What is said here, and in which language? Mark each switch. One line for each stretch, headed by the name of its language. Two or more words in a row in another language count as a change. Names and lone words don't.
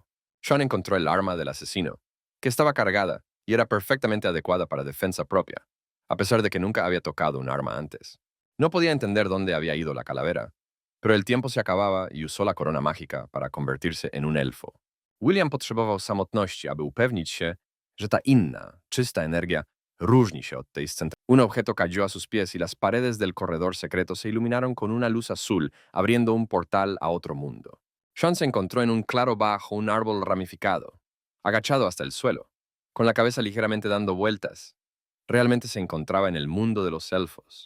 Spanish: Sean encontró el arma del asesino, que estaba cargada y era perfectamente adecuada para defensa propia, a pesar de que nunca había tocado un arma antes. No podía entender dónde había ido la calavera, pero el tiempo se acababa y usó la corona mágica para convertirse en un elfo.
Polish: William potrzebował samotności, aby upewnić się, że ta inna, czysta energia różni się od tej scentralnej.
Spanish: Un objeto cayó a sus pies y las paredes del corredor secreto se iluminaron con una luz azul, abriendo un portal a otro mundo. Sean se encontró en un claro bajo un árbol ramificado, agachado hasta el suelo, con la cabeza ligeramente dando vueltas. Realmente se encontraba en el mundo de los elfos.